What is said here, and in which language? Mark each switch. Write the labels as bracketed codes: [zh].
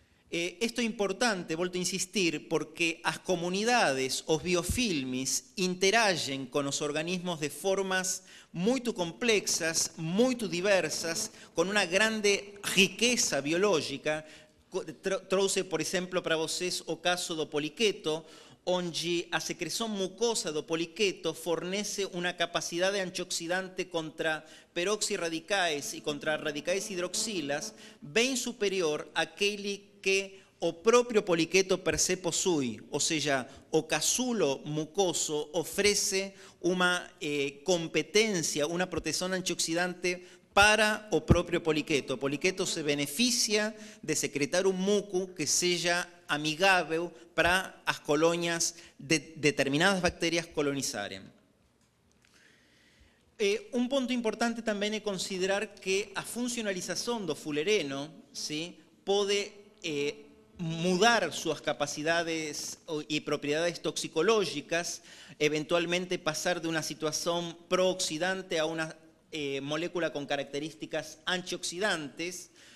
[es] Esto es importante, [pt] volto a insistir, [es] porque las comunidades, [pt] os biofilmes, [es] interagen con los organismos de formas muy complexas, muy diversas, con una grande riqueza biológica. [pt] Trouxe, [es] por ejemplo, [pt] para vocês o caso do poliqueto, onde a secreção mucosa do poliqueto fornece uma capacidade antioxidante contra peroxirradicais e contra radicais hidroxilas bem superior àquele que o próprio poliqueto per se possui, ou seja, o casulo mucoso oferece uma competência, uma proteção antioxidante para o próprio poliqueto. O poliqueto se beneficia de secretar un muco que seja amigável para as colonias de determinadas bacterias colonizarem. [es] Un ponto importante también [pt] é considerar que a [es] funcionalización do fullereno, ¿sí?, [pt] pode mudar [es] sus capacidades y propiedades toxicológicas, eventualmente pasar de una situación prooxidante a una molécula con características antioxidantes.